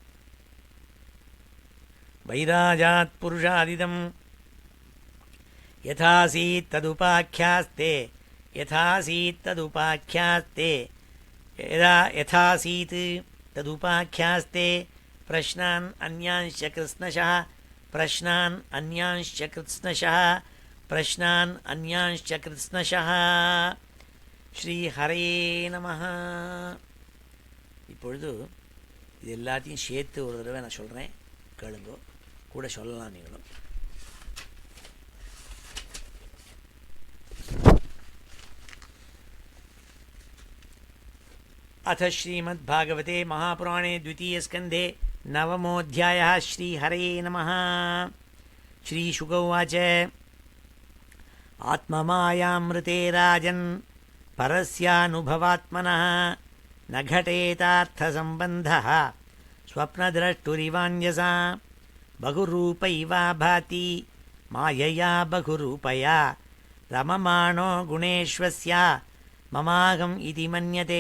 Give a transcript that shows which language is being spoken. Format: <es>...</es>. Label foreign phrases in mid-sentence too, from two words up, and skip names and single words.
<sa>वैराजात् पुरुषादिदं यथासीत् तदुपाख्यास्ते यथासीत् तदुपाख्यास्ते यथासीत् तदुपाख्यास्ते प्रश्नान् अन्यांश्च कृत्स्नशः प्रश्नान् अन्यांश्च कृत्स्नशः प्रश्नान् अन्यांश्च कृत्स्नशः श्री हरे नमः.</sa> <ta>இப்பொழுது இது எல்லாத்தையும் சேர்த்து ஒரு தடவை நான் சொல்கிறேன், கேளுங்கோ, கூட சொல்லலாம் நீங்களும்.</ta> <sa>अथ श्रीमद्भागवते महापुराणे द्वितीयस्कन्धे नवमोऽध्यायः. श्रीहरये नमः. श्रीशुक उवाच आत्ममायामृते राजन् परस्यानुभवात्मनः न घटेतार्थसम्बन्धः स्वप्नद्रष्टुरिवान्यसा बहुरूपैवा भाति मायया बहुरूपया रममाणो गुणेश्वस्य ममाहम् इति मन्यते</sa>